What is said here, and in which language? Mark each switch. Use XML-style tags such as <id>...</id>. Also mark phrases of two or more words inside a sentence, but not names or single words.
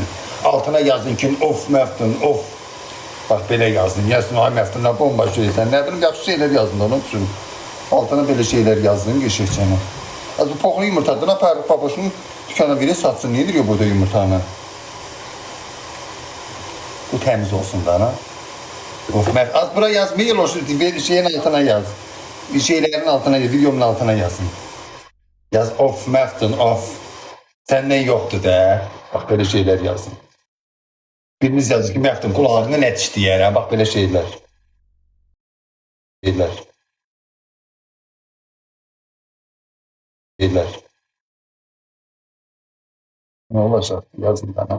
<az>Altına yazın ki, of Məftun, of. Bax, belə yazın, yazın, ay Məftunla bomba şeysən, nə bilim, yaxşı şeylər yazın, onun üçün. Altına belə şeylər yazın, geçəkcəni. Az bu poxlu yumurtadan aparıb babaşın dükana verir, satsın, nedir ya burada yumurtanı? Bu təmiz olsun da, ana. Of, az bura yazmayın, o şeyin altına yaz. Şeylerin altına yaz, videomun altına yazın. Yaz, of Məftun, of. Səndən yoxdur da. Bax, belə şeylər yazın. Biriniz yazır ki, Məftun qulağını nə dişləyər, hə? Bax, belə şeylər.</az> <tr>Ne olacaq? Yazın bana.</tr>